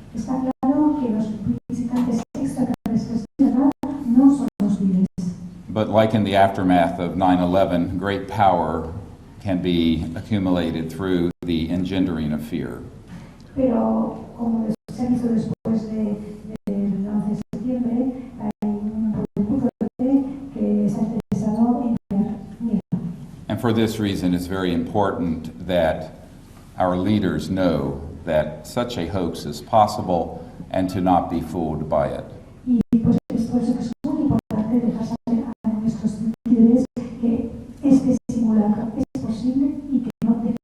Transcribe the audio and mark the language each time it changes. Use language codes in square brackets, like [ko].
[es] Está claro que los visitantes extraterrestres de verdad no son hostiles. [en] But like in the aftermath of 9/11, great power can be accumulated through the engendering of fear. [es] Pero como se ha visto después del 11 de septiembre, hay un poder muy fuerte que está interesado en crear miedo. [en] And for this reason, it's very important that our leaders know that such a hoax is possible and to not be fooled by it. [es] Y pues es por eso que es muy importante dejar saber a nuestros líderes que este simulacro es posible y que no